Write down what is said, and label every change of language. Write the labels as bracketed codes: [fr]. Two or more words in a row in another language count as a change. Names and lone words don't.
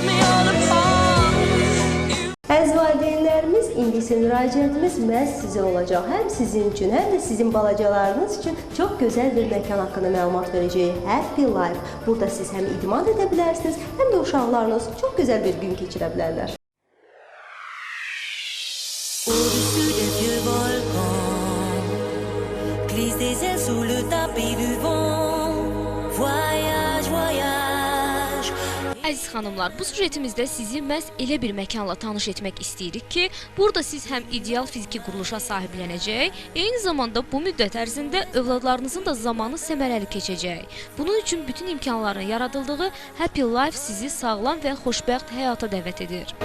[az] Əziz valideynlərimiz, indi isə müraciətimiz məhz sizə olacaq. Həm sizin üçün, həm də sizin balacalarınız üçün çox gözəl bir məkan haqqında məlumat verəcəyik. Happy Life. Burada siz həm idman edə bilərsiniz, həm də uşaqlarınız çox gözəl bir gün keçirə bilərlər. [fr] Au-dessus des vieux volcans, glisse des ailes sous le tapis du vent. Voyage, voyage. [az] Əziz xanımlar, bu süjetimizdə sizi məhz elə bir məkanla tanış etmək istəyirik ki, burada siz həm ideal fiziki quruluşa sahiblənəcək, eyni zamanda bu müddət ərzində övladlarınızın da zamanı səmərəli keçəcək. Bunun üçün bütün imkanların yaradıldığı Happy Life sizi sağlam və xoşbəxt həyata dəvət edir.